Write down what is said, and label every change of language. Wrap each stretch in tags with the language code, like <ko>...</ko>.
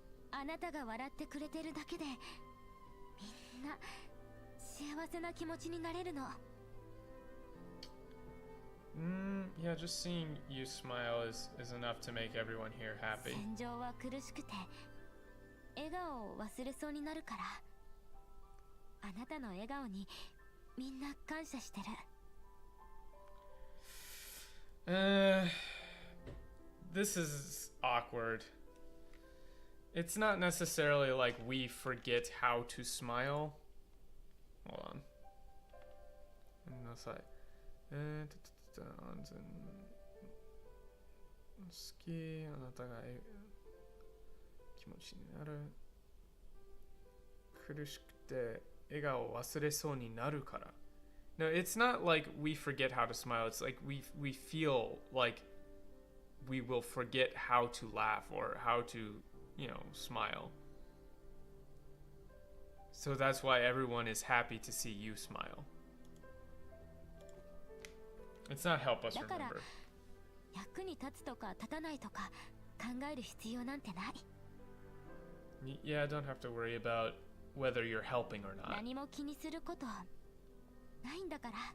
<ja>あなたが笑ってくれてるだけで、みんな幸せな気持ちになれるの。</ja> <en>Yeah, just seeing you smile is enough to make everyone here happy.</en> <ja>戦場は苦しくて、笑顔を忘れそうになるから、あなたの笑顔にみんな感謝してる。</ja> <en>This is awkward. It's not necessarily like we forget how to smile. Hold on.</en> <ja>ごめんなさい。安全好き、あなたが気持ちになる。苦しくて笑顔を忘れそうになるから。</ja> <en>No, it's not like we forget how to smile. It's like we feel like we will forget how to laugh or how to, smile. So that's why everyone is happy to see you smile. It's not help us</en> <ja>だから、</ja> <en>remember.</en> <ja>役に立つとか立たないとか考える必要なんてない。</ja> <en>Yeah, don't have to worry about whether you're helping or not.</en> <ja>何も気にすることないんだから。</ja>